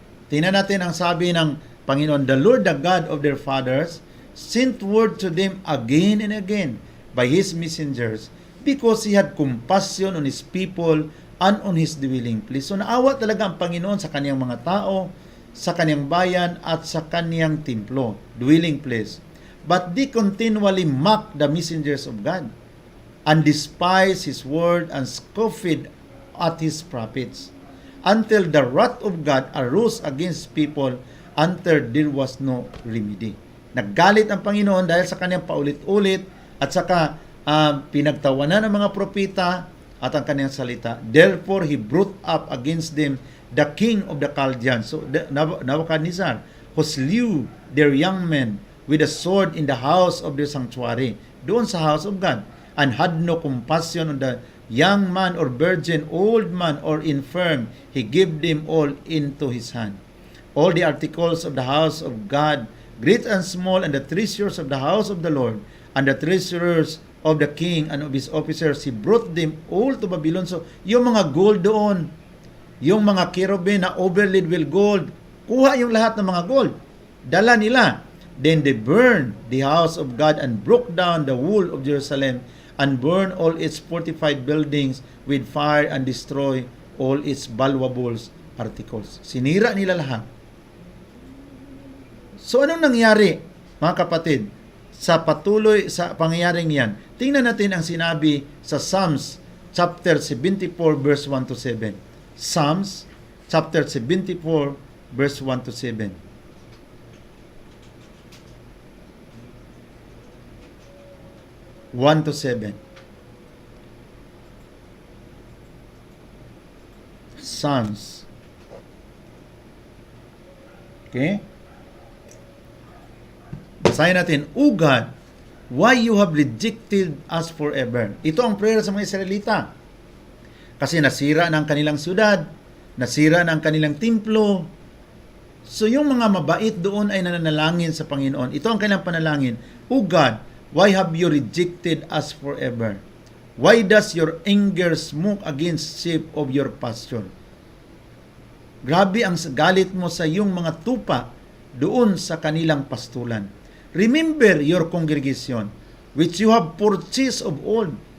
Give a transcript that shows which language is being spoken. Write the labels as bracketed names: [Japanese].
[Filipino] Tingnan natin ang sabi ng Panginoon. [English] The Lord, the God of their fathers, sent word to them again and again by His messengers, because He had compassion on His people and on His dwelling place. [Filipino] So naawa talaga ang Panginoon sa kaniyang mga tao, sa kaniyang bayan, at sa kaniyang templo, [English] dwelling place. But they continually mocked the messengers of God, and despised His word, and scoffed at His prophets, until the wrath of God arose against people, until there was no remedy. [Filipino] Naggalit ang Panginoon dahil sa kaniyang paulit-ulit, at saka pinagtawanan ng mga propeta, at ang kaniyang salita. [English] Therefore, He brought up against them the king of the Chaldeans, so Nebuchadnezzar, who slew their young men with a sword in the house of their sanctuary, [Filipino] doon sa [English] house of God, and had no compassion on the young man or virgin, old man or infirm. He gave them all into his hand. All the articles of the house of God, great and small, and the treasures of the house of the Lord, and the treasures of the king and of his officers, he brought them all to Babylon. [Filipino] So, yung mga gold doon, yung mga cherubim na [English] overlaid with gold, [Filipino] kuha yung lahat ng mga gold. Dala nila. [English] Then they burned the house of God and broke down the wall of Jerusalem and burned all its fortified buildings with fire and destroy all its valuable articles. [Filipino] Sinira nila lahat. So, anong nangyari, mga kapatid, sa pangyayaring yan? Tingnan natin ang sinabi sa [English] Psalms chapter 74 verse 1 to 7. Psalms chapter 74 verse 1 to 7. One to 7. Psalms. Okay? [Filipino] Basahin natin, [English] O God, why you have rejected us forever? [Filipino] Ito ang prayer sa mga Israelita. Kasi nasira ng kanilang syudad, nasira ng kanilang templo. So yung mga mabait doon ay nananalangin sa Panginoon. Ito ang kanilang panalangin. [English] O God, why have you rejected us forever? Why does your anger smoke against sheep of your pasture? [Filipino] Grabe ang galit mo sa iyong mga tupa doon sa kanilang pastulan. [English] Remember your congregation, which you have purchased of old,